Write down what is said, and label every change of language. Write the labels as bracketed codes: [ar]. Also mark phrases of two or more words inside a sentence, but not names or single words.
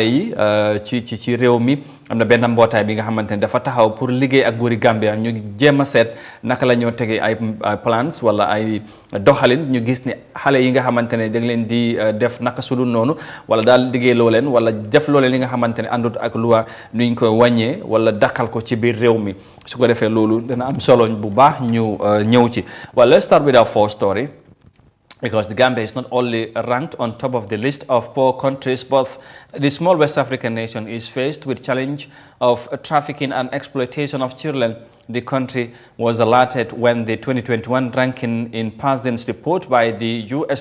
[wo] yi ci réew mi am na benn mbootaay bi nga xamante ne dafa taxaw pour liggéey ak nguuri Gambia ñu jéem a seet naka la ñoo tegee ay plans wala ay doxalin ñu gis ne xale yi nga xamante ne da leen di def naka su dul noonu wala daal liggéey loo leen wala def loo leen li nga xamante ne àndut ak loi nuñ ko wàññee wala dakkal ko ci biir réew mi su ko defee loolu dana am solo bu baax ñu ñëw ci. [en] Well, let's start with our first story. Because the Gambia is not only ranked on top of the list of poor countries, but the small West African nation is faced with challenge of trafficking and exploitation of children the country was alerted when the 2021 ranking in President's report by the U.S.